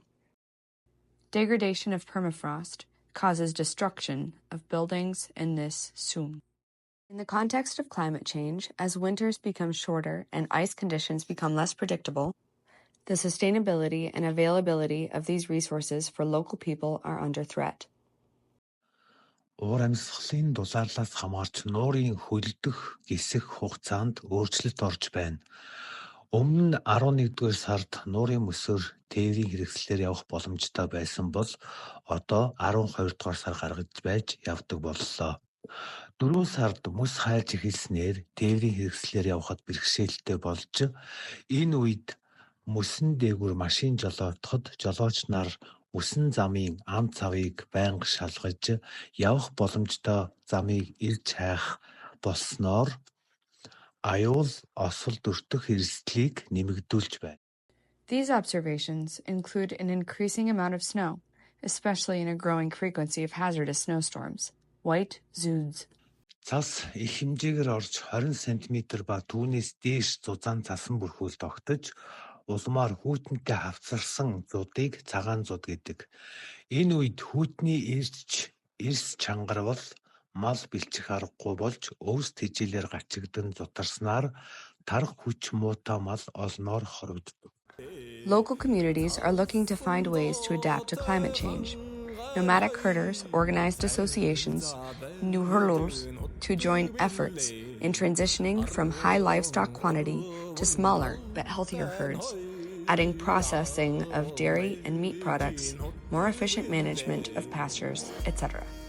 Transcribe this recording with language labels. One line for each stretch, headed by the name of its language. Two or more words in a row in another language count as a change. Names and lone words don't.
English: Degradation of permafrost causes destruction of buildings in this zone. In the context of climate change, as winters become shorter and ice conditions become less predictable, the sustainability and availability of these resources for local people are under threat.
Mongolian: Уур амьсгалын дулаалаас хамаарч нуурын хөлдөх гисэх хугацаанд өөрчлөлт орж байна. Өмнө нь 11-р сард нуурын мөсөөр тээврийн хэрэгслээр явах боломжтой байсан бол одоо 12-р сар гаргаж байж явдаг боллоо. 4 сард мөс хайлж эхэлснээр тээврийн хэрэгслээр явхад бэрхшээлтэй болж энэ үед мөсөн дээгүүр машин жолоодоход жолооч нар мөсөн замын ам цавыг байнга шалгаж явах боломжтой замыг ирж хайх болсноор аюул осол дөртөх эрсдлийг нэмэгдүүлж байна.
English: These observations include an increasing amount of snow, especially in a growing frequency of hazardous snowstorms, white zoods.
Mongolian: Цас их хэмжээгээр орж 20 см ба түүнээс дээш зузаан цасан бүрхүүл тогтож улмаар хүйтэнтэй хавцарсан зуудыг цагаан зууд гэдэг. Энэ үед хүйтний эрс чангарвал мал бэлчих аргагүй болж өвс тэжээлээр гачигдан зутарснаар тарх хүч муутай мал олноор хорогддог.
English: Local communities are looking to find ways to adapt to climate change. Nomadic herders organized associations, to join efforts in transitioning from high livestock quantity to smaller but healthier herds, adding processing of dairy and meat products, more efficient management of pastures, etc.